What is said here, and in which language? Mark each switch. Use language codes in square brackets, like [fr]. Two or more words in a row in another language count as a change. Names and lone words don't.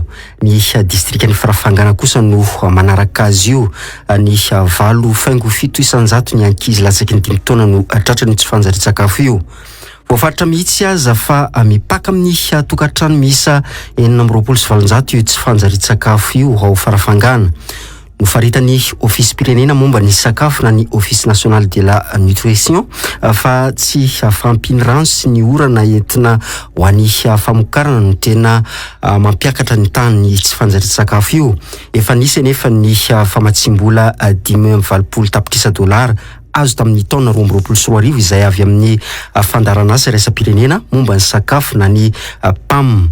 [mg] Ny distrikany Farafangana kosa no manaraka azy io ny 8.7 isanjato ny ankizy latsaky ny 5 taona no tratra ny tsy fanjari-tsakafo io. Voafaritra mihitsy aza fa mipaka amin'ny tokantrano miisa 4.7 io tsy fanjari-tsakafo io ao Farafangana. Nofaritany office pirenena momba ny sakafo na ny [fr] office national de la nutrition [mg] fa tsy fampiny rano sy ny orana entina ho an'ny famokarana no tena mampiakatra ny tany ny tsy fanjari-tsakafo io. Efa nisy nefa ny famatsim-bola 5.20 tapitrisa dolara azo tamin'ny taona 2024 izay avy amin'ny fandaran'asa iraisam-pirenena momba ny sakafo na ny PAM.